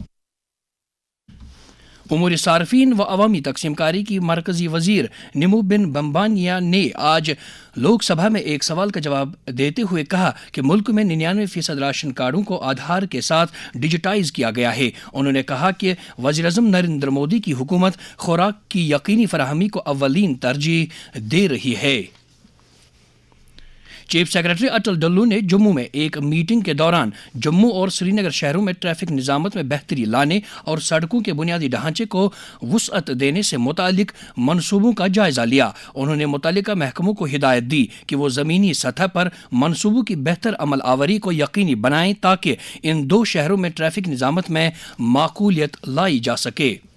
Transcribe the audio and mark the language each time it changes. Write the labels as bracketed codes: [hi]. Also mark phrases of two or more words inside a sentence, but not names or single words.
[ur] امور صارفین و عوامی تقسیم کاری کی مرکزی وزیر نیمو بن بمبانیا نے آج لوک سبھا میں ایک سوال کا جواب دیتے ہوئے کہا کہ ملک میں 99% راشن کارڈوں کو آدھار کے ساتھ ڈیجیٹائز کیا گیا ہے۔ انہوں نے کہا کہ وزیراعظم نریندر مودی کی حکومت خوراک کی یقینی فراہمی کو اولین ترجیح دے رہی ہے۔ چیف سیکرٹری اٹل ڈلو نے جموں میں ایک میٹنگ کے دوران جموں اور سری نگر شہروں میں ٹریفک نظامت میں بہتری لانے اور سڑکوں کے بنیادی ڈھانچے کو وسعت دینے سے متعلق منصوبوں کا جائزہ لیا۔ انہوں نے متعلقہ محکموں کو ہدایت دی کہ وہ زمینی سطح پر منصوبوں کی بہتر عمل آوری کو یقینی بنائیں تاکہ ان 2 شہروں میں ٹریفک نظامت میں معقولیت لائی جا سکے۔